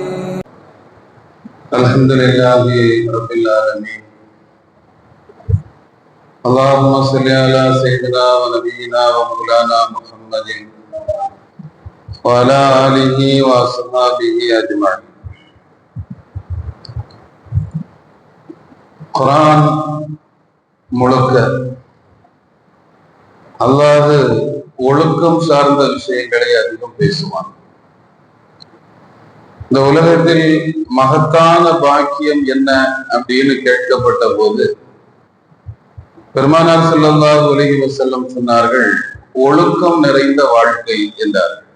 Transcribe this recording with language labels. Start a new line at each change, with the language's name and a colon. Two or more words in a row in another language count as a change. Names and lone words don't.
Arabic: الحمد لله رب العالمين. اللهم صل على سيدنا ونبينا ومولانا محمد وعلى آله وصحبه أجمعين.
Tamil: குர்ஆன் முழுக்க அல்லாஹ் ஒழுக்கம் சார்ந்த விஷயங்களை அதிகம் பேசுவான். இந்த உலகத்தில் மகத்தான பாக்கியம் என்ன அப்படின்னு கேட்கப்பட்ட போது பெருமானார்
Arabic: صلى الله عليه وسلم
Tamil: சொன்னார்கள், ஒழுக்கம் நிறைந்த வாழ்க்கை என்றார்.